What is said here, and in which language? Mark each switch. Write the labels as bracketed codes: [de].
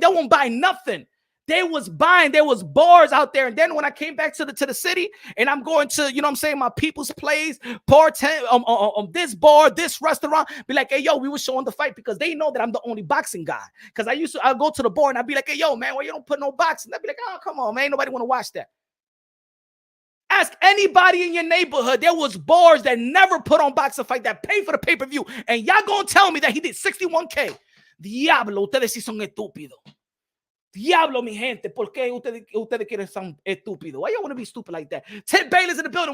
[en] They won't buy nothing. They was buying, there was bars out there. And then when I came back to the city, and I'm going to, you know what I'm saying, my people's place, this bar, this restaurant, be like, hey, yo, we were showing the fight, because they know that I'm the only boxing guy. Because I'll go to the bar and I'd be like, hey, yo, man, why you don't put no boxing? They'd be like, oh, come on, man, nobody want to watch that. Ask anybody in your neighborhood. There was bars that never put on boxing fight that pay for the pay-per-view. And y'all gonna tell me that he did 61K. [es] Diablo, ustedes sí son estúpidos. Diablo, mi gente, ¿por qué ustedes quieren ser estúpidos? [en] Why y'all want to be stupid like that? Ted Bailey's in the building.